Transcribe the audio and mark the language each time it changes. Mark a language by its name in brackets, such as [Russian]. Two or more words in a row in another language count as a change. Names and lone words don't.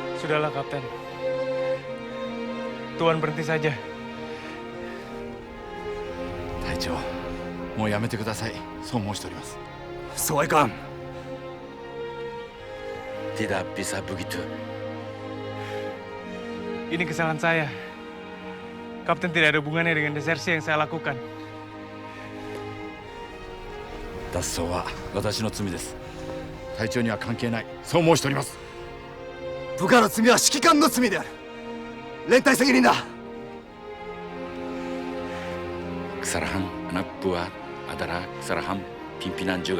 [Indonesian] Sudahlah, Kapten. Tuan berhenti saja. [Japanese] 隊長、もうやめてください。そう申しております。そうはいかん。 [Indonesian] Tidak bisa begitu. Ini kesalahan saya. Kapten tidak ada hubungannya dengan desersi yang saya lakukan. [Japanese] 脱走は私の罪です。隊長には関係ない。そう申しております。部下の罪は指揮官の罪である。連帯責任だ。 [Indonesian] Kesalahan anak buah adalah kesalahan pimpinan juga.